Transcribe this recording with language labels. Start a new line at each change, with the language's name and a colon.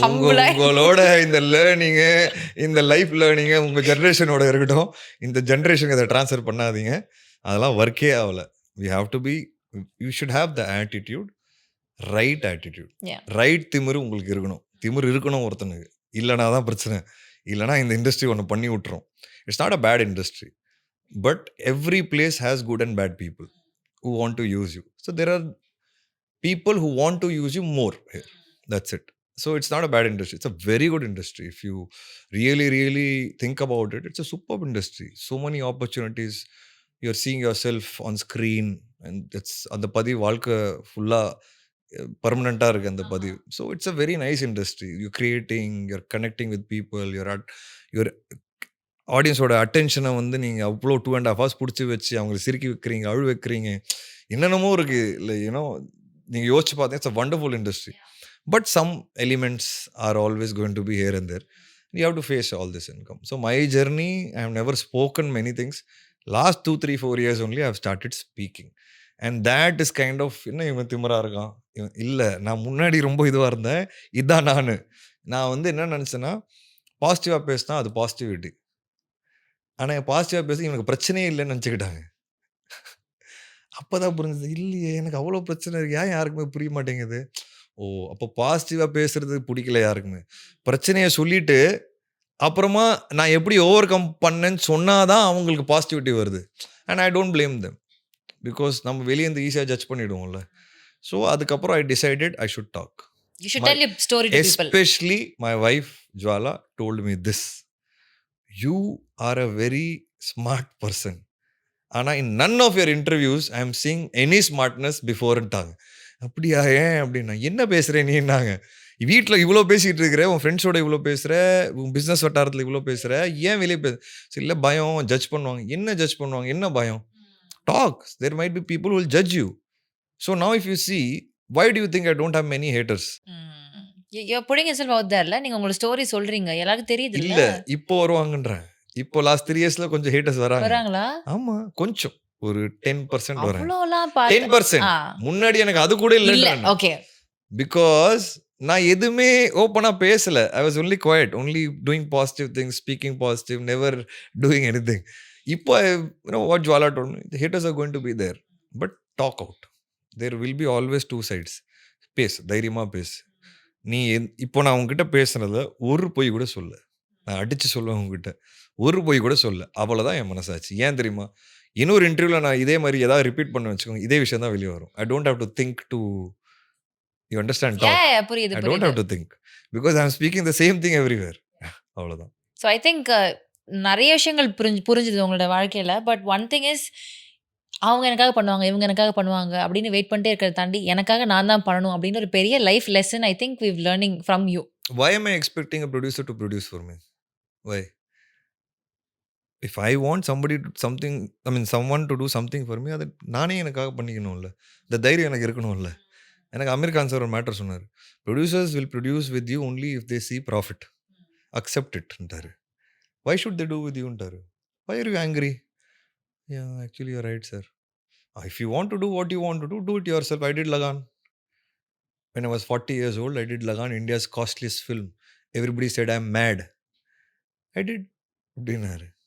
Tamil: உங்களோட இந்த லேர்னிங்கு, இந்த லைஃப் லேர்னிங்கு உங்கள் ஜென்ரேஷனோட இருக்கட்டும், இந்த ஜென்ரேஷனுக்கு அதை ட்ரான்ஸ்ஃபர் பண்ணாதீங்க, அதெல்லாம் ஒர்க்கே ஆகலை.
English: we have to be, you should have the attitude, right attitude, right
Tamil: திமிரு உங்களுக்கு இருக்கணும். திமிரு இருக்கணும் ஒருத்தனுக்கு, இல்லைனா தான் பிரச்சனை. இல்லைனா இந்த இண்டஸ்ட்ரி ஒன்று பண்ணி விட்டுரும்.
English: It's not a bad industry, but every place has good and bad people who want to use you. So there are people who want to use you more here. That's it. So it's not a bad industry. It's a very good industry. If you really, really think about it, it's a superb industry. So many opportunities. You're seeing yourself on screen, and it's
Tamil: அந்த பதிவு வாழ்க்கை ஃபுல்லா பர்மனண்டா இருக்கு அந்த பதிவு.
English: So it's a very nice industry. You creating, you're connecting with people,
Tamil: your ஆடியன்ஸோட அட்டென்ஷனை வந்து நீங்கள் அவ்வளோ 2.5 hours பிடிச்சி வச்சு அவங்களை சிரிக்கி வைக்கிறீங்க, அழு வைக்கிறீங்க, என்னென்னமோ இருக்குது இல்லை.
English: you know
Tamil: நீங்கள் யோசிச்சு பார்த்தீங்க,
English: It's a wonderful industry. But some elements are always going to be here and there. You have to face all this income. So my journey, I have never spoken many things. Last 2-3-4 years only I have started speaking. And that is kind of,
Tamil: என்ன இவன் திமிரா இருக்கான், இவன் இல்லை, நான் முன்னாடி ரொம்ப இதுவாக இருந்தேன், இதான் நான் வந்து என்ன நினச்சேன்னா, பாசிட்டிவாக பேசினா அது பாசிட்டிவிட்டி. ஆனால் பாசிட்டிவாக பேசி இவனுக்கு பிரச்சனையே இல்லைன்னு நினச்சிக்கிட்டாங்க. அப்போ தான் புரிஞ்சது, இல்லையே எனக்கு அவ்வளோ பிரச்சனை இருக்கு, ஏன் யாருக்குமே புரிய மாட்டேங்குது. ஓ, அப்போ பாசிட்டிவாக பேசுறது பிடிக்கல யாருக்குமே. பிரச்சனையை சொல்லிட்டு அப்புறமா நான் எப்படி ஓவர் கம் பண்ணேன்னு சொன்னாதான் அவங்களுக்கு பாசிட்டிவிட்டி வருது.
English: and I don't blame them, because
Tamil: நம்ம வெளியே இருந்து ஈஸியாக ஜட்ஜ் பண்ணிவிடுவோம்ல.
English: So அதுக்கப்புறம் I decided I should talk. You should tell your story to people. Especially my wife Jwala told me this: you are a very smart person.
Tamil: ஆனால்
English: in none of your interviews I am seeing any smartness beforeன்ட்டாங்க.
Tamil: அப்படியா, ஏன் அப்படின்னா, என்ன பேசுகிறேன் நீன்னாங்க. வீட்டில் இவ்வளோ பேசிகிட்டு இருக்கிற, உன் ஃப்ரெண்ட்ஸோட இவ்வளோ பேசுகிற, உன் பிஸ்னஸ் வட்டாரத்தில் இவ்வளோ பேசுகிற, ஏன் வெளியே சரி, இல்லை பயம், ஜட்ஜ் பண்ணுவாங்க. என்ன ஜட்ஜ் பண்ணுவாங்க, என்ன பயம்?
English: Talk, there might be people who will judge you. So now if you see, why do you think I don't have many haters? You're putting yourself out there.
Tamil: நீங்க உங்களோட ஸ்டோரி சொல்றீங்க, எல்லாருக்கும் தெரியுது இல்ல. இப்போ வருவாங்கன்றேன். இப்போ லாஸ்ட் 3 yearsல கொஞ்சம் ஹேட்டர்ஸ் வராங்களா? ஆமா, கொஞ்சம் ஒரு 10% வராங்க. அவ்வளோலாம் 10%. முன்னாடி எனக்கு அது கூட இல்ல. ஓகே. பிகாஸ் நான் எதுவுமே ஓப்பனா பேசல.
English: I was only quiet, only doing positive things, speaking positive, never doing anything.
Tamil: இப்போ
English: you know what Jwala told me, the haters are going to be there, but talk out. There will be always two sides.
Tamil: பேசு, தைரியமா பேசு. நீ இப்போ நான் உங்ககிட்ட பேசுனதுல ஒரு பொய் கூட சொல்ல, நான் அடிச்சு சொல்லுவேன் உங்ககிட்ட, ஒரு பொய் கூட சொல்ல, அவ்வளோதான் என் மனசாச்சு. ஏன் தெரியுமா, இன்னொரு இன்டர்வியூவில் நான் இதே மாதிரி ஏதாவது ரிப்பீட் பண்ண வச்சுக்கோங்க, இதே விஷயம் தான் வெளியே வரும்.
English: I don't have to think to, you understand?
Tamil: புரியுது.
English: I don't have to think, because I am speaking the same thing everywhere.
Tamil: அவ்வளோதான்.
English: so I think
Tamil: நிறைய விஷயங்கள் புரிஞ்சுது உங்களோட வாழ்க்கையில்.
English: but one thing is,
Tamil: அவங்க எனக்காக பண்ணுவாங்க, இவங்க எனக்காக பண்ணுவாங்க அப்படின்னு வெயிட் பண்ணிட்டே இருக்கிறத தாண்டி எனக்காக நான் தான் பண்ணணும் அப்படின்னு ஒரு பெரிய life lesson
English: I think we've learning from you. Why am I expecting a producer to produce for me? Why? If I want somebody to something, I mean someone to do something for me,
Tamil: அது நானே எனக்காக பண்ணிக்கணும்ல, இந்த தைரியம் எனக்கு இருக்கணும்ல. எனக்கு Amir Khan sir ஒரு matter சொன்னார்,
English: Producers will produce with you only if they see profit, accept it. Why should they do with you? Why are you angry? Yeah, actually you're right, sir. If you want to do what you want to do it yourself. I did Lagan. When I was 40 years old, I did Lagan, India's costliest film. Everybody said I'm mad. I did dinner.